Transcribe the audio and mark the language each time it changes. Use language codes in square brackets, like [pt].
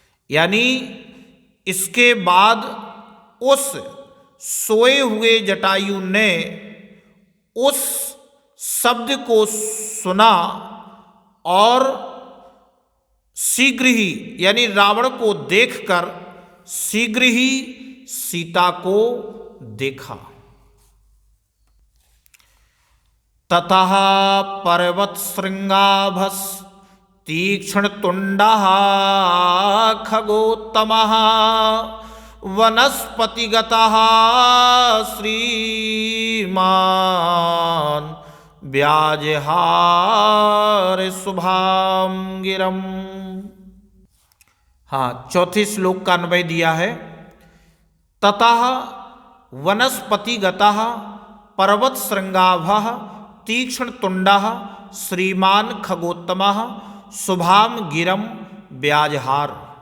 [hi] यानी इसके बाद उस सोए हुए जटायु ने उस शब्द को सुना और शीघ्र ही यानी रावण को देखकर शीघ्र ही सीता को देखा। [sa] ततः पर्वत श्रृंगाभस तीक्ष्ण तुंडः खगोत्तमः वनस्पतिगतः श्रीमान् व्याजहार शुभां गिरम्। [hi] हाँ, चौथे श्लोक का अन्वय दिया है। [sa] ततः वनस्पतिगतः पर्वत श्रृंगाभः तीक्ष्ण तुंडः श्रीमान खगोत्तमः शुभाम गिरम व्याजहार।